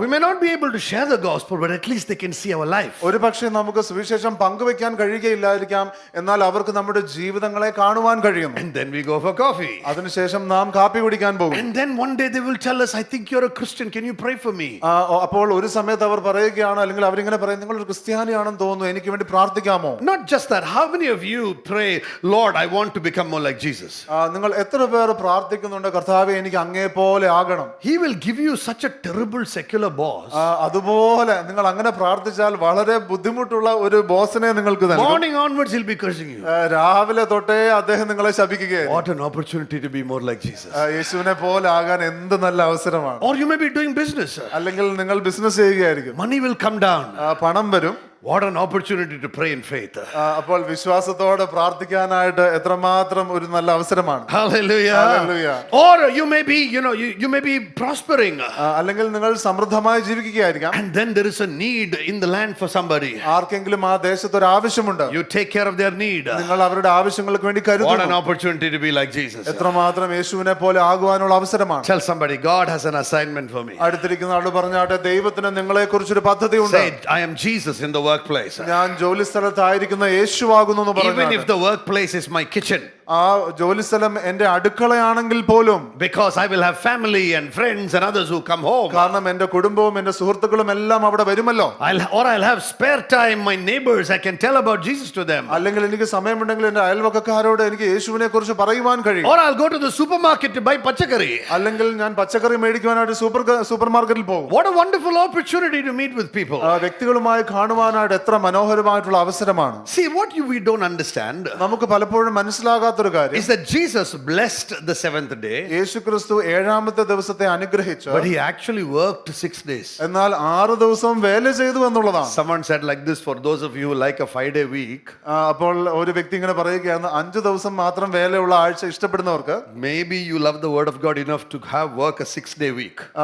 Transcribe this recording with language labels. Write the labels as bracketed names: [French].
[English] We may not be able to share the gospel, but at least they can see our life. [Malayalam] ഒരു പക്ഷേ നമുക്ക് സുവിശേഷം പങ്കുവെക്കാൻ കഴിയുകയില്ലായിരിക്കാം, എന്നാൽ അവർക്ക് നമ്മുടെ ജീവിതങ്ങളെ കാണുവാൻ കഴിയുന്നു. [English] And then we go for coffee. [Malayalam] അതിനുശേഷം നാം കാപ്പി കുടിക്കാൻ പോകും. [English] And then one day they will tell us, I think you're a Christian, can you pray for me? [Malayalam] അപ്പോൾ ഒരു സമയത്ത് അവർ പറയുകയാണ്, അല്ലെങ്കിൽ അവരിങ്ങനെ പറയും, നിങ്ങൾ ഒരു ക്രിസ്ത്യാനിയാണെന്ന് തോന്നുന്നു, എനിക്ക് വേണ്ടി പ്രാർത്ഥിക്കാമോ? [English] Not just that, how many of you pray, Lord, I want to become more like Jesus? [Malayalam] നിങ്ങൾ എത്ര പേർ പ്രാർത്ഥിക്കുന്നുണ്ട്, കർത്താവേ എനിക്ക് അങ്ങേ പോലെ ആകണം? [English] He will give you such a terrible secular boss. [Malayalam] അതുപോലെ നിങ്ങൾ അങ്ങനെ പ്രാർത്ഥിച്ചാൽ വളരെ ബുദ്ധിമുട്ടുള്ള ഒരു ബോസിനെ നിങ്ങൾക്ക് നൽകും. [English] Morning onwards he'll be cursing you. [Malayalam] രാവിലെ തൊട്ടേ അദ്ദേഹം നിങ്ങളെ ശപിക്കുകയായിരുന്നു. [English] What an opportunity to be more like Jesus. [Malayalam] യേശുവിനെ പോലെ ആകാൻ എന്ത് നല്ല അവസരമാണ്. [English] Or you may be doing business. [Malayalam] അല്ലെങ്കിൽ നിങ്ങൾ business ചെയ്യുകയായിരിക്കും. [English] Money will come down. [Malayalam] പണം വരും. [English] What an opportunity to pray in faith. [Malayalam] അപ്പോൾ വിശ്വാസത്തോടെ പ്രാർത്ഥിക്കാനായിട്ട് എത്രമാത്രം ഒരു നല്ല അവസരമാണ്. [English] Hallelujah. Hallelujah. Or you may be, you may be prospering. [Malayalam] അല്ലെങ്കിൽ നിങ്ങൾ സമൃദ്ധമായി ജീവിക്കുകയായിരിക്കാം. [English] And then there is a need in the land for somebody. [Malayalam] ആർക്കെങ്കിലും ആ ദേശത്ത് ഒരു ആവശ്യമുണ്ട്. [English] You take care of their need. [Malayalam] നിങ്ങൾ അവരുടെ ആവശ്യങ്ങൾക്ക് വേണ്ടി [English] What an [Malayalam] കരുതുന്നു. [English] opportunity to be like Jesus. [Malayalam] എത്രമാത്രം യേശുവിനെ പോലെ ആകുവാനുള്ള അവസരമാണ്. [English] Tell somebody, God has an assignment for me. [Malayalam] അടുത്തിരിക്കുന്ന ആളോട് പറഞ്ഞാട്ടെ, ദൈവത്തിന് നിങ്ങളെ കുറിച്ചൊരു പദ്ധതിയുണ്ട്. [English] Say, I am Jesus in the workplace. [Malayalam] ഞാൻ ജോലി സ്ഥലത്തായിരിക്കുന്ന യേശുവാകുന്നു എന്ന് [English] Even [Malayalam] പറഞ്ഞു. [English] if the workplace is my kitchen. [Malayalam] ആ ജോലി സ്ഥലം എന്റെ അടുക്കളയാണെങ്കിൽ പോലും, [English] Because I will have family and friends and others who come home. [Malayalam] കാരണം എന്റെ കുടുംബവും എന്റെ സുഹൃത്തുക്കളും എല്ലാം അവിടെ വരുമല്ലോ. [English] I'll have spare time. My neighbors, I can tell about Jesus to them. [Malayalam] അല്ലെങ്കിൽ എനിക്ക് സമയമുണ്ടെങ്കിൽ എന്റെ അയൽവക്കക്കാരോട് എനിക്ക് യേശുവിനെ കുറിച്ച് പറയുവാൻ കഴിയും. [English] Or I'll go to the supermarket to buy pachakari. [Malayalam] അല്ലെങ്കിൽ ഞാൻ പച്ചക്കറി മേടിക്കുവാനായിട്ട് സൂപ്പർ മാർക്കറ്റിൽ പോകും. [English] What a wonderful opportunity to meet with people. [Malayalam] വ്യക്തികളുമായി കാണുവാനായിട്ട് എത്ര മനോഹരമായിട്ടുള്ള അവസരമാണ്. [English] See, what we don't understand [Malayalam] നമുക്ക് പലപ്പോഴും മനസ്സിലാകാത്തൊരു കാര്യം [English] is that Jesus blessed the seventh day, [Malayalam] യേശു ക്രിസ്തു ഏഴാമത്തെ ദിവസത്തെ അനുഗ്രഹിച്ചു. [English] but he actually worked 6 days. [Malayalam] എന്നാൽ 6 ദിവസം വേല ചെയ്തു എന്നുള്ളതാണ്. [English] Someone said like this, for those of you who like a 5-day week, [Malayalam] അപ്പോൾ ഒരു വ്യക്തി ഇങ്ങനെ പറയുകയാണ്, 5 ദിവസം മാത്രം വേലയുള്ള ആഴ്ച ഇഷ്ടപ്പെടുന്നവർക്ക് [English] maybe you love the word of God enough to have work a 6-day week.